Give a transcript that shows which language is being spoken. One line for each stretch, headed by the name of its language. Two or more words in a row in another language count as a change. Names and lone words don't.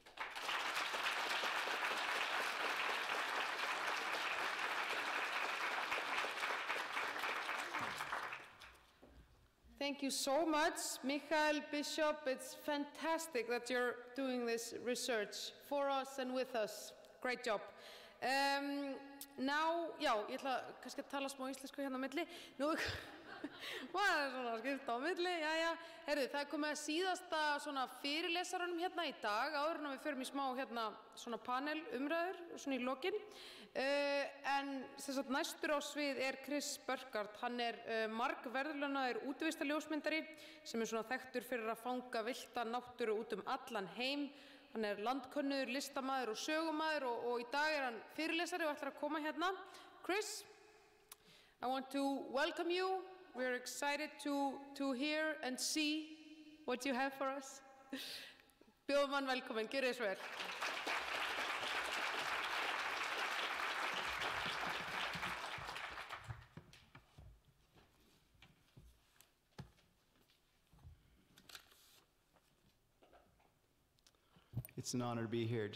English: Thank you so much, Mikael, Bishop. It's fantastic that you're doing this research for us and with us. Great job. Now,
Icelandic: já, ég ætla kannski að tala smá íslensku hérna á milli. Nú, maður er svona að skipta á milli, jæja. Herðu, það er komið að síðasta svona fyrirlesaranum hérna í dag, áður en við förum í smá hérna svona panelumræður, svona í lokin. En sem sagt næstur á svið er Chris Burkhardt. Hann er margverðlaunaður útivistarljósmyndari sem er svona þekktur fyrir að fanga villta náttúru út allan heim. Hann er landkönnuður, listamaður og sögumaður og í dag er hann fyrirlesari og ætlar að koma hérna.
English: Chris, I want to welcome you. We're excited to hear and see what you have for us.
Icelandic: Bjóðum hann velkomin, gjörið svo vel.
English: It's an honor to be here.